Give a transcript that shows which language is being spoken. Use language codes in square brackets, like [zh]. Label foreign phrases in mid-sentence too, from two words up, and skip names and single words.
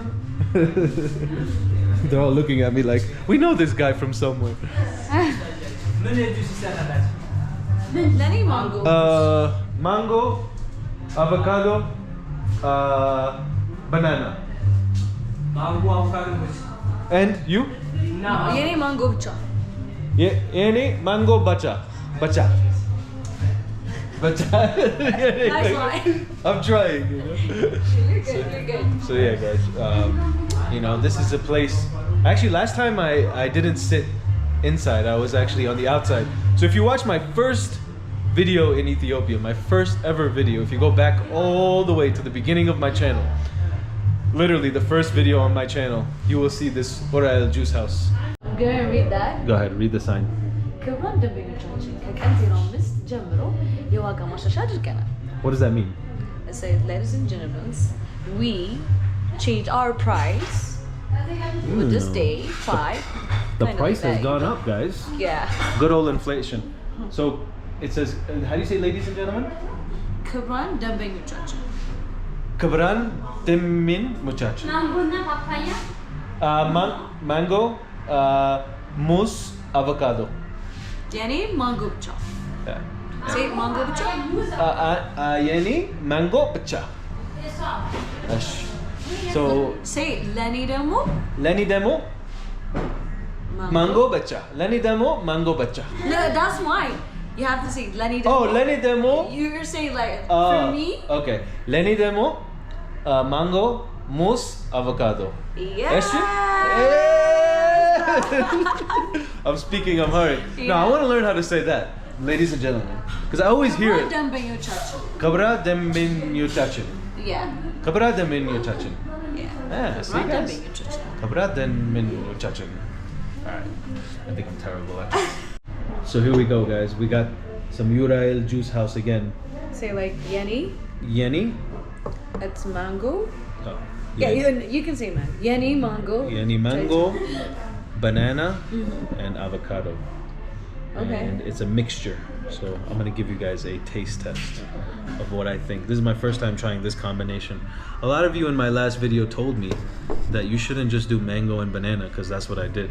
[en] They're all looking at me like, we know this guy from somewhere. [am] ለኔ ማንጎ. [en] Mango, avocado, banana. Mango, avocado. And you? [am] No. የኔ ማንጎ ብቻ. የኔ ማንጎ ብቻ። ብቻ. ብቻ. [en] Nice line. I'm trying, you know. You're good. You're good. So yeah, guys, you know, this is a place. Actually, last time I didn't sit inside. I was actually on the outside. So if you watch my first video in Ethiopia, my first ever video, if you go back all the way to the beginning of my channel, literally the first video on my channel, you will see this Urail juice house. I'm gonna read that. Go ahead, read the sign. [am] ክቡራን ደንበኞቻችን ከቀን 05 ጀምሮ የዋጋ ማሻሻያ አድርገናል. [en] What does that mean? It says, ladies and gentlemen, we changed our price with this day 5. The price has gone up, guys. Yeah. Good old inflation. So it says, how do you say, ladies and gentlemen? [am] ክቡራን ደንበኞቻችን. ክቡራን ደንበኞቻችን. ማንጎ ና ፓፓያ. [en] Mango, mousse, avocado. [am] የኔ ማንጎ ብቻ. [en] Yeah. Say [am] ማንጎ ብቻ. የኔ ማንጎ ብቻ. [en] So Say [am] ለኔ ደሞ. ለኔ ደሞ ማንጎ ብቻ. ለኔ ደሞ ማንጎ ብቻ. [en] No, that's why. You have to say [am] ለኔ ደሞ. ኦ፣ ለኔ ደሞ. [en] You're saying like for me. Okay. [am] ለኔ ደሞ ማንጎ ሙስ አቮካዶ. [en] Yeah. I'm speaking Amharic. No, I want to learn how to say that, ladies and gentlemen, because I always hear it. [am] ክብራ ደምን ዩታችን. [en] Yeah. [am] ክብራ ደምን ዩታችን. [en] Yeah. Yeah, see guys. [am] ክብራ ደምን ዩታችን. [en] Alright. I think I'm terrible at this. So here we go, guys. We got some Urail juice house again. Say like Yeni. Yeni. It's mango. Oh, Yeah, you can say man. [am] የኔ ማንጎ. የኔ ማንጎ, [en] banana, and avocado. Okay. And it's a mixture. So I'm gonna give you guys a taste test of what I think. This is my first time trying this combination. A lot of you in my last video told me that you shouldn't just do mango and banana because that's what I did.